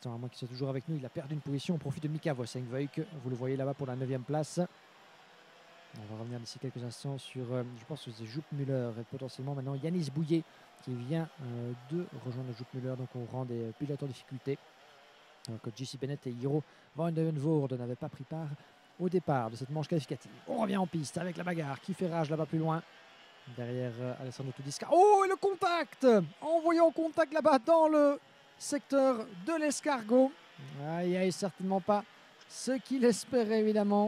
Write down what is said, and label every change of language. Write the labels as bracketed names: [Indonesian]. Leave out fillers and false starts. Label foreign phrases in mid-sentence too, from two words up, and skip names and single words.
[French] À moins qu'il soit toujours avec nous, il a perdu une position. On profite de Mika Voss, Henry Veuk. Vous le voyez là-bas pour la 9e place. On va revenir d'ici quelques instants sur, je pense que c'est Joop Muller et potentiellement maintenant Yanis Bouillet qui vient de rejoindre Joop Muller, donc au rang des pilotes en difficulté. Alors que JC Bennett et Hiro van den Voorde n'avaient pas pris part au départ de cette manche qualificative. On revient en piste avec la bagarre qui fait rage là-bas plus loin. Derrière Alessandro Tudiska. Oh, et le contact! Envoyé en contact là-bas dans le secteur de l'escargot. Aïe, aïe, certainement pas ce qu'il espérait évidemment.